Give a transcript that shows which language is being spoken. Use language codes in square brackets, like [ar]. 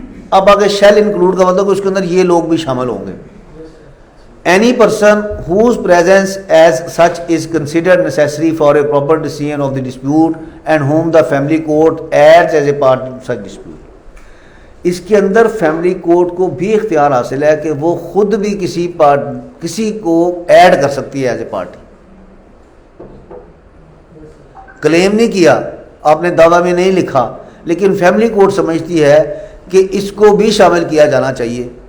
[ur] اب آگے [en] shall include [ur] کا مطلب کہ اس کے اندر یہ لوگ بھی شامل ہوں گے. [en] Any person whose presence as such is considered necessary for a proper decision of the dispute and whom the family court adds as a party to such dispute. [ur] اس کے اندر فیملی کورٹ کو بھی اختیار حاصل ہے کہ وہ خود بھی کسی کو ایڈ کر سکتی ہے [en] As a party. [ur] کلیم نہیں کیا آپ نے، دعویٰ میں نہیں لکھا، لیکن فیملی کورٹ سمجھتی ہے کہ اس کو بھی شامل کیا جانا چاہیے.